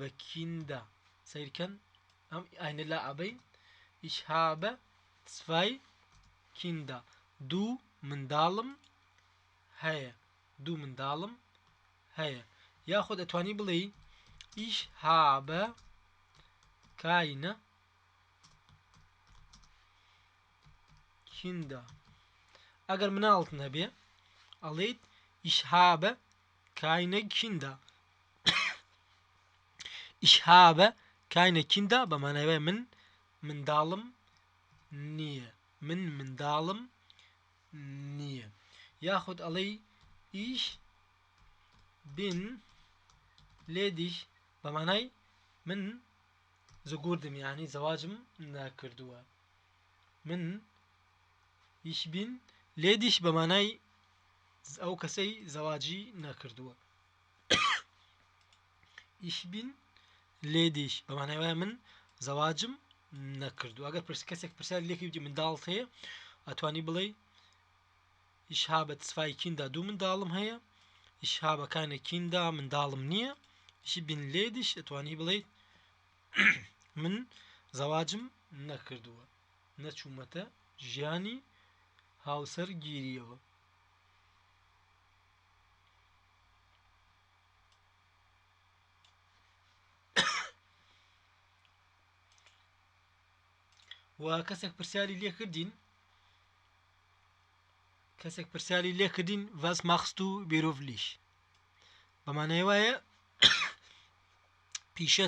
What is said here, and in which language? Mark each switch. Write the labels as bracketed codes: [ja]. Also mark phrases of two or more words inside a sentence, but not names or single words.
[ckb] بە کیندا سیرکەن ئەم ئاینە لا ئەبین [de] ich habe zwei Kinder [ckb] دوو منداڵم هەیە دوو منداڵم هەیە یاخود ئەتوانی بڵێ [de] ich habe keine Kinder [ckb] ئەگەر مناڵتن هەبێ ئەڵێیت [de] ich habe keine Kinder ich habe keine Kinder [ckb] بەمانایە من منداڵم نییە من منداڵم نییە یاخود ئەڵێی [de] ich bin ledig [ckb] بەمانای من زگوردم یعنی زەواجم ناکردووە من [de] ich bin ledig [ckb] بەمانای ئەو کەسەی زەواجی نەکردووە [de] ich bin ledig [ckb] بەمانای من زەواجم نەکردووە ئەگەر کەسێک پرسیار لێکی بجێ منداڵت هەیە ئەتوانی بڵێ [de] ich habe zwei Kinder [ckb] دوو منداڵم هەیە [de] ich habe keine Kinder [ckb] منداڵم نییە [de] ich bin ledig [ckb] ئەتوانی بڵێ من زەواجم نەکردووە نەچوومەتە ژیانی هاوسەر گیریەوە و کەسێک پرسیاری لێکردین [de] was machst du beruflich [ckb] بەمانای وایە پیشەت